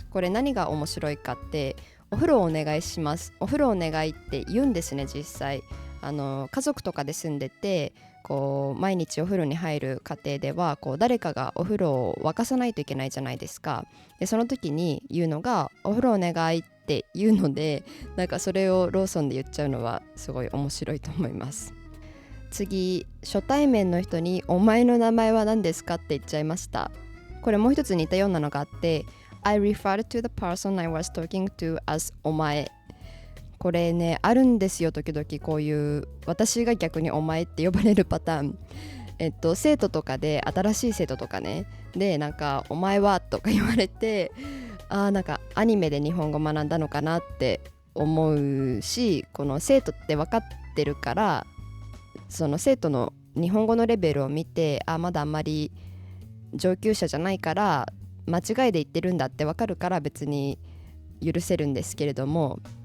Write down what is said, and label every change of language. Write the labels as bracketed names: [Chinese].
[Japanese] これ何が面白いかって、お風呂をお願いします、お風呂お願いって言うんですね。実際家族とかで住んでて、こう毎日お風呂に入る家庭ではこう誰かがお風呂を沸かさないといけないじゃないですか。でその時に言うのがお風呂お願いって言うので、なんかそれをローソンで言っちゃうのはすごい面白いと思います。次、初対面の人にお前の名前は何ですかって言っちゃいました。これもう一つ似たようなのがあって、 [English] I referred to the person I was talking to as お前。 [Japanese] これね、あるんですよ、時々こういう私が逆にお前って呼ばれるパターン。生徒とかで、新しい生徒とかね、でなんかお前はとか言われて、なんかアニメで日本語学んだのかなって思うし、この生徒って分かってるから、その生徒の日本語のレベルを見て、まだあんまり上級者じゃないから間違いで言ってるんだって分かるから、別に許せるんですけれども、